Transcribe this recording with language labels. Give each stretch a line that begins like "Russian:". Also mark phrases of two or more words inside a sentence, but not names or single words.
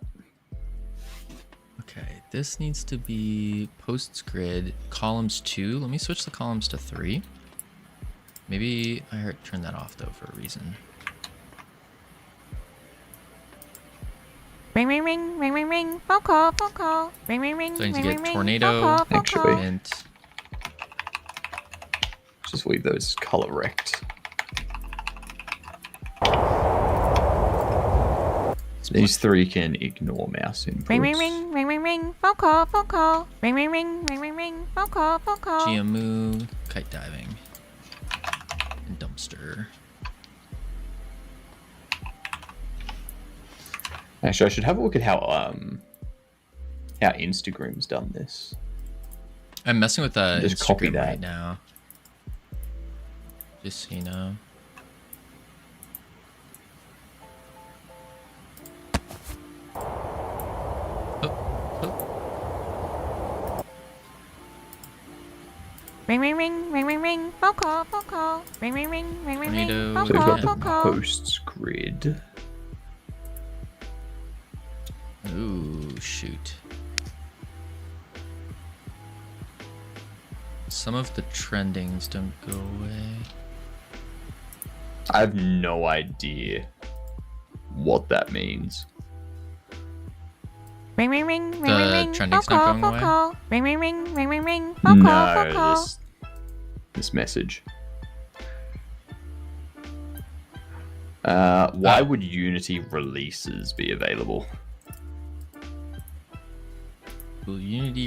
English: Okay, this needs to be posts grid columns 2. Let me switch the columns to 3. Maybe I heard turn that off though for a reason. Ring, ring, ring, ring, ring, ring. Phone call, phone call. Ring, ring, ring, So I need ring, to ring, get ring. tornado, Phone call, phone actually. call. Mint. Just leave those color rect. These 3 can ignore mouse inputs. Ring, ring, ring, ring, ring, ring. Phone call, phone call. Ring, ring, ring, ring, ring, ring. Phone call, phone call. GMU, kite diving, and dumpster. Actually, I should have a look at how Instagram's done this. I'm messing with Just Instagram copy that. right now. Just so you know. Ring, ring, ring, ring, ring, ring. Phone call, phone call. Ring, ring, ring, ring, ring, ring. Tornado. Phone So we've call, got the phone call. posts grid. Ooh, shoot. Some of the trendings don't go away. I have no idea what that means. Ring, ring, ring, ring, The ring, ring. Phone trending's not call, going phone away? call. Ring, ring, ring, ring, ring, ring. Phone call, phone No, call. this message. Why would Unity releases be available? Will Unity